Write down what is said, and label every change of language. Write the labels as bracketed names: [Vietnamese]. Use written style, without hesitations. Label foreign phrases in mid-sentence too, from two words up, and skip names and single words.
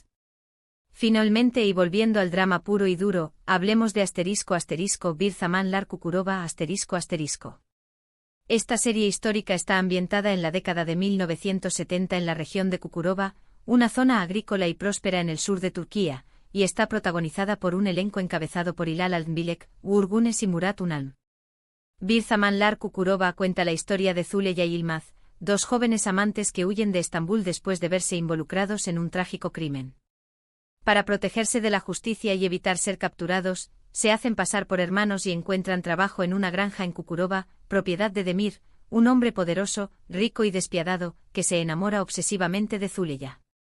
[Spanish] Finalmente, y volviendo al drama puro y duro, hablemos de Bir Zamanlar Kukurova ***. Esta serie histórica está ambientada en la década de 1970 en la región de Kukurova, una zona agrícola y próspera en el sur de Turquía, y está protagonizada por un elenco encabezado por Hilal Altınbilek, Uğur Güneş y Murat Ünal. Bir Zamanlar Kukurova cuenta la historia de Zuleya y Yılmaz, dos jóvenes amantes que huyen de Estambul después de verse involucrados en un trágico crimen. Para protegerse de la justicia y evitar ser capturados, se hacen pasar por hermanos y encuentran trabajo en una granja en Kukurova, propiedad de Demir, un hombre poderoso, rico y despiadado, que se enamora obsesivamente de Zuleya.